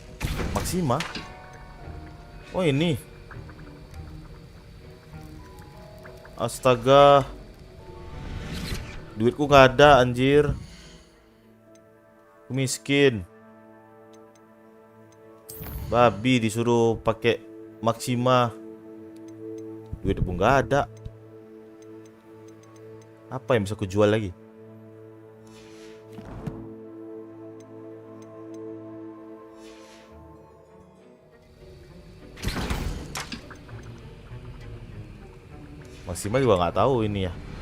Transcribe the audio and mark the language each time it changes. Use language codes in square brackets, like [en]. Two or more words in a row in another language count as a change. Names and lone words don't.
[id] Oh ini. Astaga. Duitku gak ada anjir. Miskin. Babi disuruh pakai Maxima. Duit pun nggak ada. Apa yang bisa aku jual lagi? Maxima juga nggak tahu ini ya.